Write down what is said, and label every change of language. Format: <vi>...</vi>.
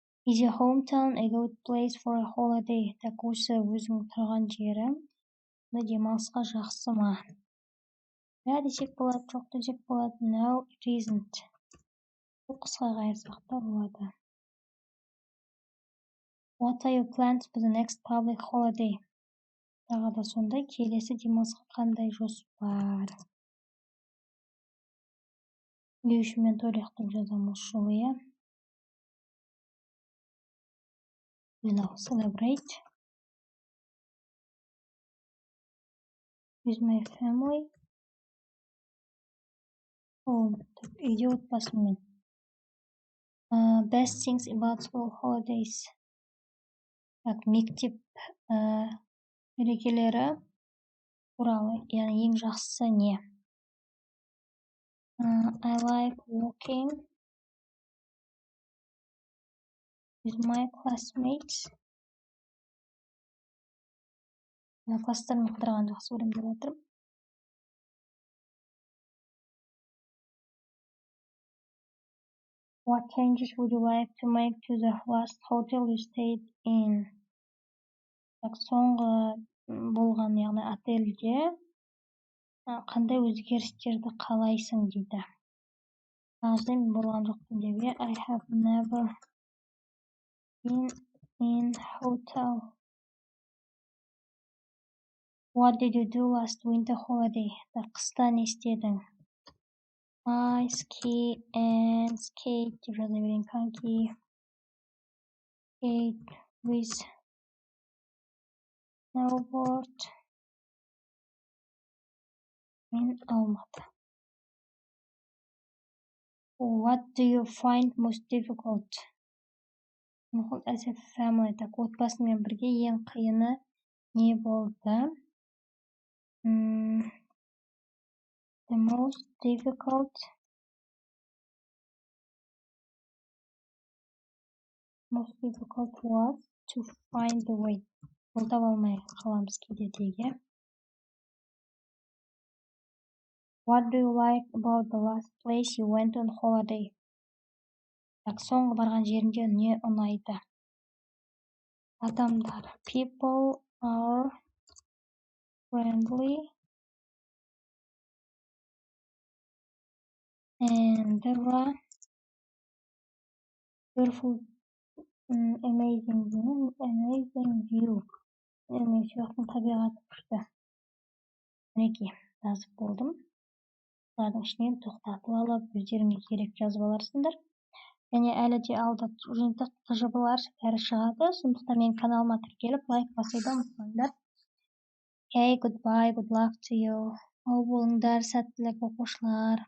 <en>Is your hometown a good place for a holiday?</en> <kk>Так, осы өзің тұрған жері демалысқа жақсы ма? Ja десек болады, жоқ десек болады.</kk> <en>No, it isn't.</en> <kk>Бұл қысқа қайырсақ та болады.</kk> <en>What are your plans for the next public holiday?</en> <kk>Тағы да сондай, келесі демалысқа қандай жоспар?</kk> <en>Wish</en> <kk>мен тойлықтың жазамыз жолы, иә.</kk> <en>Will celebrate with my family.</en> <kk>Үйде отбасыммен.</kk> <en>Best things about school holidays.</en> <kk>Так, мектеп мерекелері туралы, яғни ең жақсысы не?</kk> <en>I like walking with my classmates.</en> <kk>Класстармен қыдырған жақсы көремін деп отырмын.</kk> <en>What changes would you like to make to the last hotel you stayed in?</en> <kk>Так, соңғы болған, яғни отельде қандай өзгерістерді қалайсың дейді. Мен болған жоқпын деп,</kk> <en>I have never been in hotel. What did you do last winter holiday?</en> <kk>Қыста не істедің?</kk> <en>I ski and skate</en> <kk>деп жаза берейін.</kk> <en>Коньки skate with snowboard in Алматы. What do you find most difficult? As a family.</en> <kk>Так, отбасымен бірге ең қиыны не болды?</kk> <en>The most difficult was to find the way.</en> <kk>Бұл таба алмай қаламыз кейде деге.</kk> <en>What do you like about the last place you went on holiday?</en> <kk>Так, соңғы барған жерінде не ұнайды? Адамдар.</kk> <en>People are friendly and there are beautiful, amazing view.</en> <kk>Табиғаты күшті. Мінекей, жазып болдым. Олардың ішінен тоқтатып алып, өздеріңе керек жазып аларсыңдар. Және әлі де алда жиынтық жобалар бәрі шығады. Сондықтан мен каналыма тіркеліп, лайк басуды ұмытпаңдар.</kk> <en>Okay, goodbye, good luck to you.</en> <kk>Сау болыңдар, сәттілік оқушылар.</kk>